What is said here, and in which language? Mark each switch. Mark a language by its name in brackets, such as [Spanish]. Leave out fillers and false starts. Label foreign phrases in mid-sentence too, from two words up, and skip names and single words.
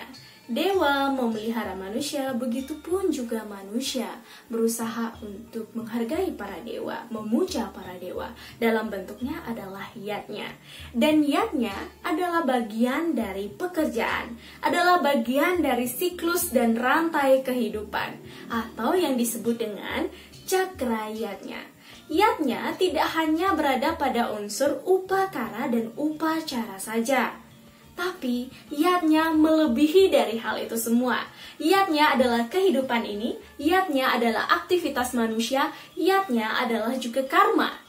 [Indonesian] Dewa memelihara manusia, begitupun juga manusia berusaha untuk menghargai para dewa, memuja para dewa. Dalam bentuknya adalah yatnya. Dan yatnya adalah bagian dari pekerjaan, adalah bagian dari siklus dan rantai kehidupan, atau yang disebut dengan cakra yatnya. Yatnya tidak hanya berada pada unsur upakara dan upacara saja, tapi yatnya melebihi dari hal itu semua. Yatnya adalah kehidupan ini, yatnya adalah aktivitas manusia, yatnya adalah juga karma.